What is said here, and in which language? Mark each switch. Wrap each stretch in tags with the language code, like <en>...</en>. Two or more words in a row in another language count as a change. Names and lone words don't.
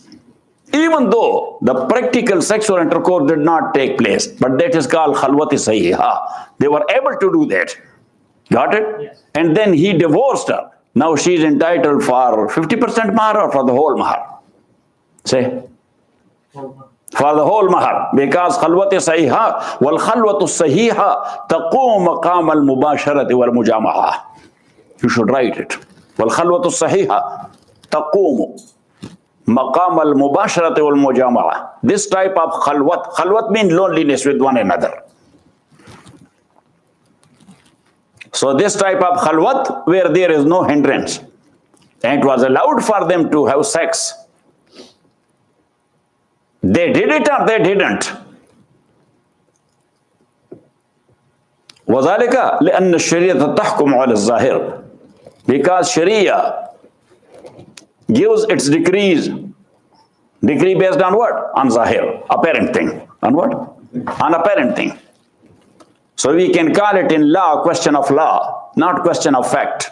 <en>Even though the practical sexual intercourse did not take place, but that is called</en> <ar>خلوة صحيحة.</ar> <en>They were able to do that. Got it? Yes. And then he divorced her. Now she is entitled for 50% mahar or for the whole mahar? Say. For the whole mahar.</en> <ar>Because خلوة صحيحة والخلوة الصحيحة تقوم مقام المباشرة والمجامعة.</ar> <en>You should write it.</en> <ar>والخلوة الصحيحة تقوم مقام المباشرة والمجامعة.</ar> <en>This type of khalwat means loneliness with one another. So this type of khalwat where there is no hindrance, and it was allowed for them to have sex. They did it or they didn't.</en> <ar>وذلك لأن الشريعة تحكم على الظاهر.</ar> <en>Because Sharia gives its decree based on what? On zahir, apparent thing. On what? On apparent thing. So we can call it in law question of law, not question of fact.</en>